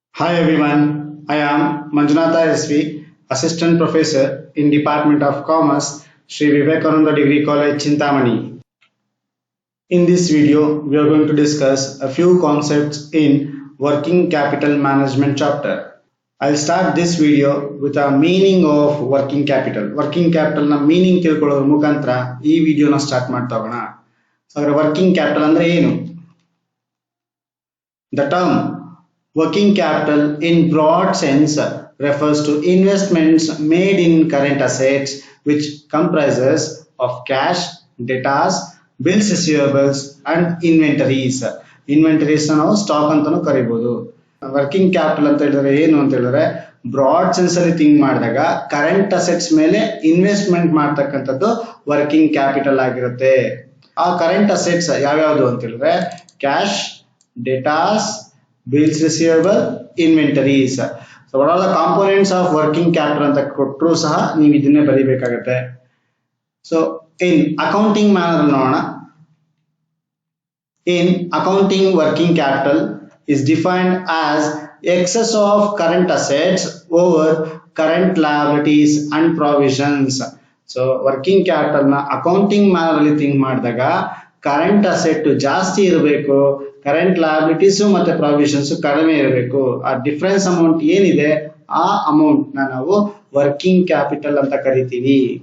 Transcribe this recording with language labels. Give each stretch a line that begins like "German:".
English: Hi everyone, I am Manjunatha SV, Assistant Professor in Department of Commerce, Sri Vivekananda Degree College, Chintamani. In this video, we are going to discuss a few concepts in Working Capital Management chapter. I'll start this video with a meaning of working capital.
Kannada: Working capital na meaning ತಿಳ್ಕೊಳ್ಳೋದ್ರ ಮುಖಾಂತರ ಈ ವಿಡಿಯೋನ start ಮಾಡ್ತಾ ಹೋಗೋಣ. So, working capital ಅಂದ್ರೆ ಏನು?
English: The term working capital in broad sense refers to investments made in current assets which comprises of cash, debtors, bills receivables and inventories.
Kannada: Inventories ನಾವು stock ಅಂತಾನೂ ಕರೀಬಹುದು. Working capital ಅಂತ ಹೇಳಿದ್ರೆ ಏನು ಅಂತ ಹೇಳಿದ್ರೆ ಬ್ರಾಡ್ ಸೆನ್ಸ್ ಅಲ್ಲಿ ಥಿಂಕ್ ಮಾಡಿದಾಗ ಕರೆಂಟ್ ಅಸೆಟ್ಸ್ ಮೇಲೆ ಇನ್ವೆಸ್ಟ್ಮೆಂಟ್ ಮಾಡ್ತಕ್ಕಂಥದ್ದು ವರ್ಕಿಂಗ್ ಕ್ಯಾಪಿಟಲ್ ಆಗಿರುತ್ತೆ. ಆ ಕರೆಂಟ್ ಅಸೆಟ್ಸ್ ಯಾವ್ಯಾವುದು ಅಂತ ಹೇಳಿದ್ರೆ cash, debtors, bills receivable, inventories.
English: So what are the components of working capital
Kannada: ಅಂತ ಕೊಟ್ಟರು ಸಹ ನೀವು ಇದನ್ನೇ ಬರೀಬೇಕಾಗುತ್ತೆ.
English: So in accounting manner ನೋಡೋಣ. In accounting, working capital is defined as excess of current assets over current liabilities and provisions.
Kannada: So working capital ನ accounting manner ಅಲ್ಲಿ think ಮಾಡಿದಾಗ current asset ಜಾಸ್ತಿ ಇರಬೇಕು, ಕರೆಂಟ್ ಲಯಬಿಲಿಟೀಸ್ ಮತ್ತೆ ಪ್ರಾವಿಷನ್ಸ್ ಕಡಿಮೆ ಇರಬೇಕು. ಆ ಡಿಫರೆನ್ಸ್ ಅಮೌಂಟ್ ಏನಿದೆ ಆ ಅಮೌಂಟ್ ನಾವು ವರ್ಕಿಂಗ್ ಕ್ಯಾಪಿಟಲ್ ಅಂತ ಕರಿತೀವಿ.